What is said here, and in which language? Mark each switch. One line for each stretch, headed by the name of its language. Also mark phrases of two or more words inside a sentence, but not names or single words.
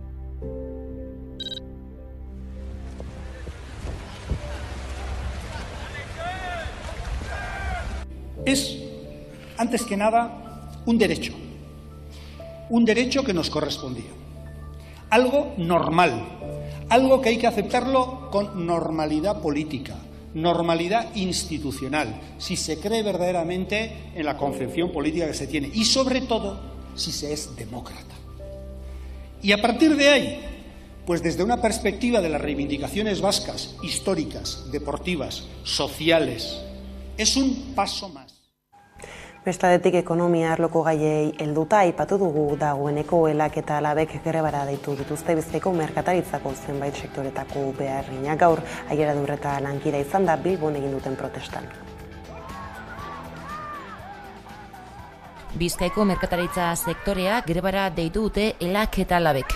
Spanish: Es, antes que nada, un derecho que nos correspondía, algo normal, algo que hay que aceptarlo con normalidad política, normalidad institucional, si se cree verdaderamente en la concepción política que se tiene y, sobre todo, si se es demócrata. Y a partir de ahí, pues desde una perspectiva de las reivindicaciones vascas, históricas, deportivas, sociales, es un paso más.
Basque: Bestadetik ekonomia arloko gaiei helduta aipatu dugu dagoeneko Elak eta Labek grebara deitu dituzte Bizkaiko merkataritzako zenbait sektoretako beharrinak gaur Aieradur eta Lankira izan da Bilbon egin duten protestan. Bizkaiko merkataritza sektorea grebara deitu dute Elak eta Labek.